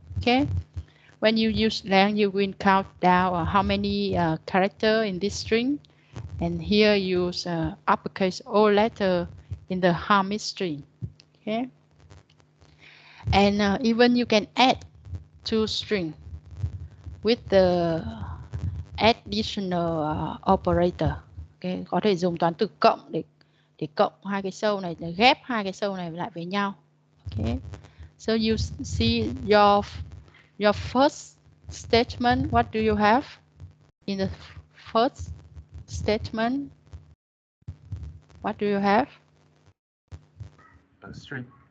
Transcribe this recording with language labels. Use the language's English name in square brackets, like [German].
[English] Okay, when you use length, you will count down how many characters in this string, and here use uppercase all letter in the Hamid string. Okay, and even you can add to string with the additional operator. [Vietnamese] Okay, có thể dùng toán từ cộng để cộng hai cái sâu này, để ghép hai cái sâu này lại với nhau. [English] Okay, so you see your first statement. What do you have in the first statement? What do you have? A string.